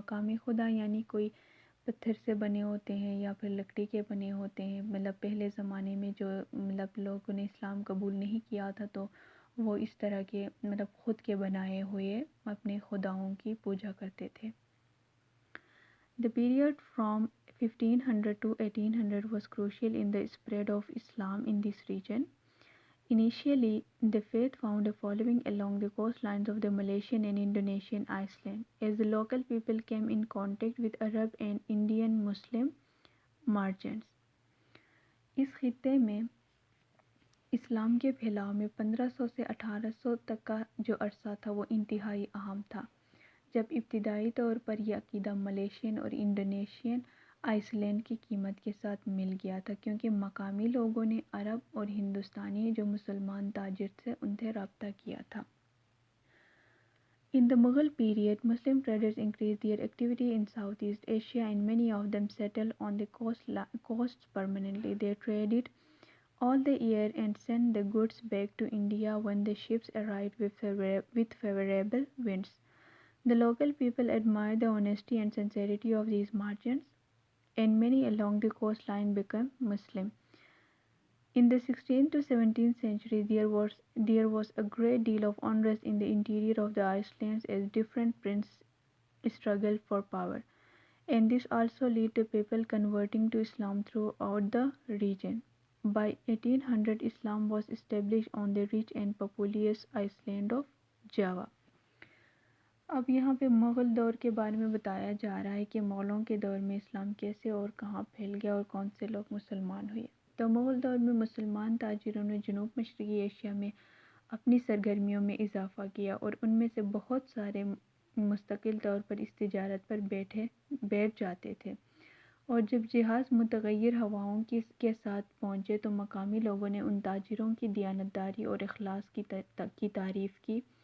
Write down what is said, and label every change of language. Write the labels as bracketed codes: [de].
[hi] मकामी खुदा यानी कोई पत्थर से बने होते हैं या फिर लकड़ी के बने होते हैं। मतलब पहले ज़माने में जो लोगों ने इस्लाम कबूल नहीं किया था तो वो इस तरह के ख़ुद के बनाए हुए अपने खुदाओं की पूजा करते थे। [en] The period from 1500 to 1800 was crucial in the spread of Islam in this region. Initially, the faith found a following along the coastlines of the Malaysian and Indonesian islands, as the local people came in contact with Arab and Indian Muslim merchants. [hi] इस खित्ते में इस्लाम के फैलाव में 1500 से 1800 तक का जो अरसा था वो इंतहाई अहम था, जब इब्तिदाई तौर पर यह अक़ीदा मलेशियन और इंडोनेशियन आइसलैंड की कीमत के साथ मिल गया था, क्योंकि मकामी लोगों ने अरब और हिंदुस्तानी जो मुसलमान ताजिर थे उनसे रब्ता किया था। [en] In the Mughal period, Muslim traders increased their activity in Southeast Asia and many of them settled on the coasts permanently. They traded all the year and sent the goods back to India when the ships arrived with favorable winds. The local people admired the honesty and sincerity of these merchants, and many along the coastline became Muslim. In the 16th to 17th century, there was a great deal of unrest in the interior of the islands as different princes struggled for power, and this also led to people converting to Islam throughout the region. By 1800, Islam was established on the rich and populous island of Java. [hi] अब यहाँ पे मुग़ल दौर के बारे में बताया जा रहा है कि मुग़लों के दौर में इस्लाम कैसे और कहाँ फैल गया और कौन से लोग मुसलमान हुए। तो मुग़ल दौर में मुसलमान ताजिरों ने जुनूब मशरक़ी एशिया में अपनी सरगर्मियों में इजाफ़ा किया और उनमें से बहुत सारे मुस्तकिल तौर पर इस तिजारत पर बैठ जाते थे, और जब जहाज़ मुतग़य्यर हवाओं के साथ पहुँचे तो मकामी लोगों ने उन ताजिरों की दियानतदारी और इखलास की तारीफ़ की,